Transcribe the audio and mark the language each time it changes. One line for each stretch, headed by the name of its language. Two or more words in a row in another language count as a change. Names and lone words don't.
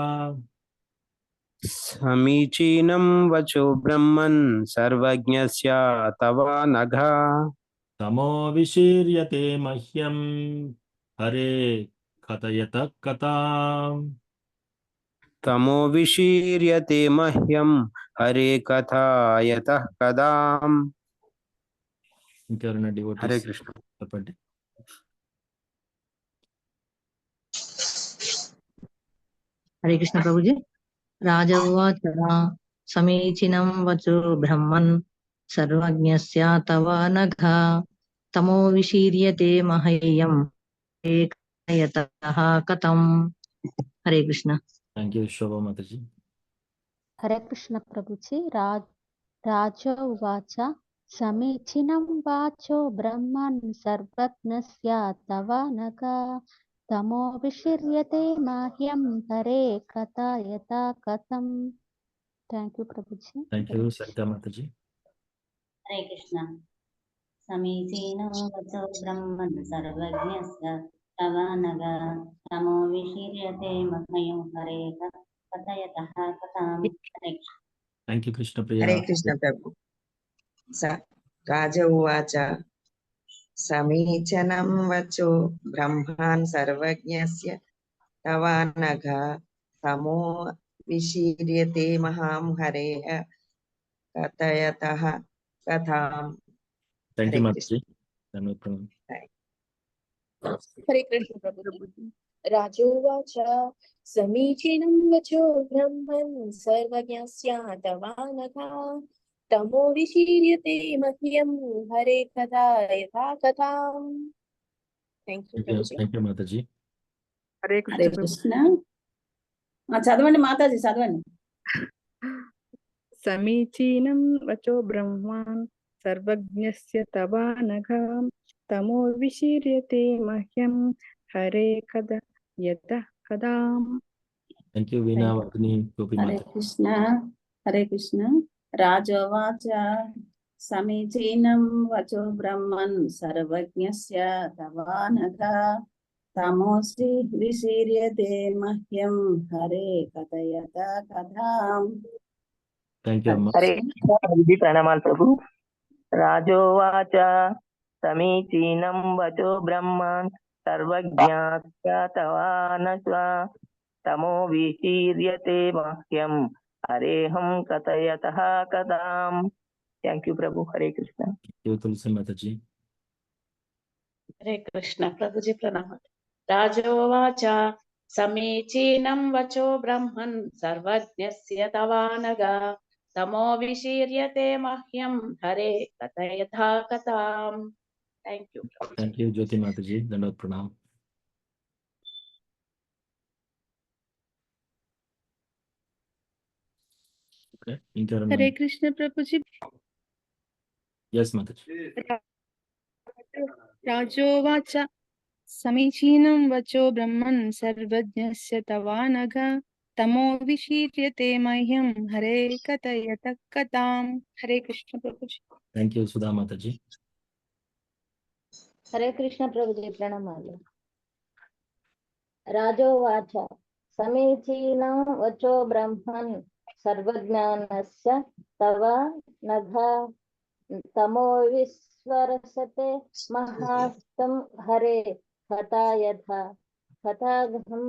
Sanskrit: समीचीनं वचो ब्रह्मन् सर्वज्ञस्य तव नघा तमो विशीर्यते मह्यं हरे कथयत कथाम् तमो विशीर्यते मह्यं हरे कथा यतः कदाम्
Telugu: ఇంకెవరైనా
Hindi: हरे
Telugu: డివోటీస్
Hindi: कृष्ण
Telugu: చెప్పండి.
Hindi: हरे कृष्ण प्रभु जी।
Sanskrit: राज उवाच समीचीनं वचो ब्रह्मन् सर्वज्ञस्य तव नघा तमो विशीर्यते मह्यं एकयतः कथम्।
Hindi: हरे कृष्ण।
English: thank you శోభా మాతాజీ.
Hindi: हरे कृष्ण प्रभुजी।
Sanskrit: राज उवाच समीचीनं वाचो ब्रह्मन् सर्वज्ञस्य तव नघा तमो विशीर्यते मह्यं हरे कथा यथा कथम्।
English: thank you प्रभुजी। thank you సరితా మాతాజీ.
Hindi: हरे कृष्ण।
Sanskrit: समीचीनं वचो ब्रह्मन् सर्वज्ञस्य तव नघा तमो विशीर्यते मह्यं हरे कथयतः कथाम्।
Hindi: हरे कृष्ण।
English: thank you కృష్ణ ప్రియ.
Hindi: हरे कृष्ण प्रभु।
Sanskrit: राज उवाच समीचनं वचो ब्रह्मान् सर्वज्ञस्य तव नघा तमो विशीर्यते महां हरे कथयतः कथाम्।
English: thank you
Hindi: हरे
Telugu: మాతాజీ. ధన్యవాదాలు.
Hindi: हरे कृष्ण प्रभुजी।
Sanskrit: राजोवाच समीचीनं वचो ब्रह्मन् सर्वज्ञस्य तवानघा तमो विशीर्यते मह्यं हरे कथा यथा कथाम्।
English: thank you प्रभुजी। thank you మాతాజీ.
Hindi: हरे हरे कृष्ण
Telugu: कृष्ण। చదవండి మాతాజీ, చదవండి.
Sanskrit: समीचीनं वचो ब्रह्मान् सर्वज्ञस्य तवा नघा तमो विशीर्यते मह्यं हरे कदा यतः कदाम्।
English: thank you వీణా వర్ధిని గోపి
Hindi: हरे
Telugu: మాత.
Hindi: कृष्ण। हरे कृष्ण।
Sanskrit: राजोवाच समीचीनं वचो ब्रह्मन् सर्वज्ञस्य तव नघा तमोऽसि विशीर्यते मह्यं हरे कथयत कथाम्।
English: thank you అమ్మ.
Hindi: हरे कृष्ण प्रणमाल प्रभु।
Sanskrit: राजोवाच समीचीनं वचो ब्रह्मन् सर्वज्ञस्य तवानघा तमो विशीर्यते मह्यं हरेहं कथयतः कथाम्।
English: thank you
Hindi: प्रभु। हरे कृष्ण।
English: thank you తులసి మాతాజీ.
Hindi: हरे कृष्ण प्रभुजी प्रणाम।
Sanskrit: राजोवाच समीचीनं वचो ब्रह्मन् सर्वज्ञस्य तवानघा तमो विशीर्यते मह्यं हरे कथयथा कथाम्।
English: thank you. thank you
Telugu: జ్యోతి మాతాజీ. ధన్యవాద ప్రణామ్. ఓకే, ఇంకెవరైనా?
Hindi: हरे कृष्ण प्रभु जी।
Telugu: ఎస్ మాతాజీ.
Sanskrit: राजोवाच समीचीनं वचो ब्रह्मन् सर्वज्ञस्य तवा नघा तमो विशीर्यते मह्यं हरे कथयतः कथाम्।
Hindi: हरे कृष्ण प्रभु जी।
English: thank you సుధా మాతాజీ.
Hindi: हरे कृष्ण प्रभुजी प्रणमामि।
Sanskrit: राजोवाच समीचीनं वचो ब्रह्मन् सर्वज्ञानस्य तव नघ तमो विस्वरसते महास्तं हरे कथायथ कथागहं.